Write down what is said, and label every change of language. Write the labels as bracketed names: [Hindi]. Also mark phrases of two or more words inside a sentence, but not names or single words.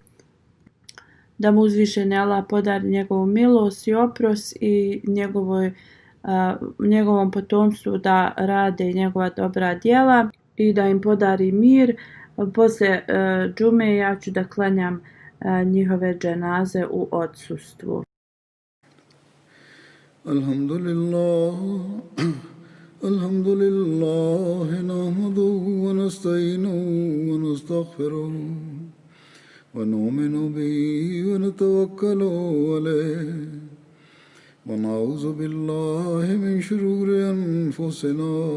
[Bosnian] Da mu uzvišeni Allah podari njegovu milost i oprost i njegovom potomstvu da rade njegova dobra djela i da im podari mir. Poslije džume ja ću da klanjam njihove dženaze u odsustvu. [Arabic] الحمد لله نحمده ونستعينه ونستغفره ونؤمن به ونتوكل عليه ونعوذ بالله من شرور أنفسنا